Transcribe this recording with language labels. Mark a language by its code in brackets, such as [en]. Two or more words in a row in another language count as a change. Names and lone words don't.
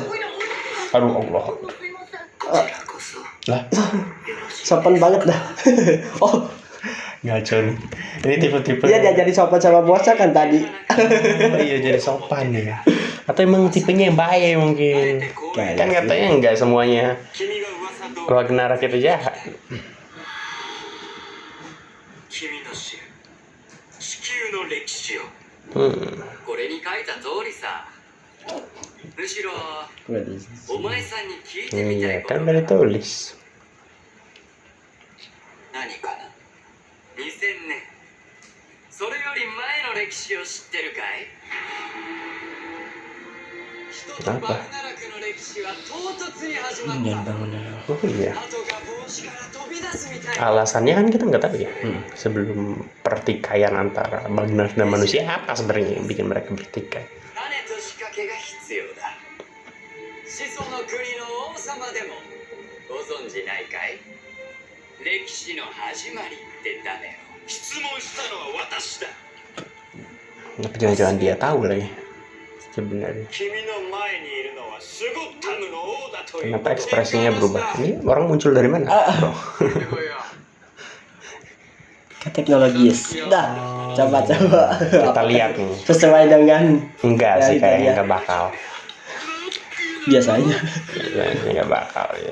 [id] Aduh Allah. Lah, Sopan banget dah. Oh, ngaco nih. Ini tipe-tipe. dia diajari sopan sama bosnya kan tadi. Oh, iya jadi sopan ya. Atau emang tipenya yang baik mungkin. Kan katanya enggak semuanya [ja] 君が噂と [id] Ragnar itu jahat. [ja] 君の知る地球の歴史を。これに書いた通りさ。むしろお前さんに聞いてみたい [id] Iya [ja] こと [id] kan [ja] が [id] udah ditulis. [ja] 何かな。2000年それより前の歴史を知ってるかい。人とバグナラクの歴史は唐突に始まった。 [id] Oh iya. [ja] 鳩が帽子から飛び出すみたいな。 [id] Alasannya kan kita nggak tahu ya. Sebelum pertikaian antara Bagnar dan manusia apa sebenarnya yang bikin mereka bertikai? [ja] 種と仕掛けが必要だ。始祖の国の王様でもご存じないかい。歴史の始まりって誰を。質問したのは私だ。 [id] Tapi jangan-jangan dia tahu lagi sebenarnya. [ja] 君の前にいるのはシュゴッタムの王だという。 [id] Kenapa ekspresinya berubah? Ini orang muncul dari mana? Bro? Kan teknologis. Dah. Coba. Kita lihat nih. Sesuai dengan Enggak sih, itu kayaknya ya. nggak bakal. biasanya. Kayaknya nggak bakal ya.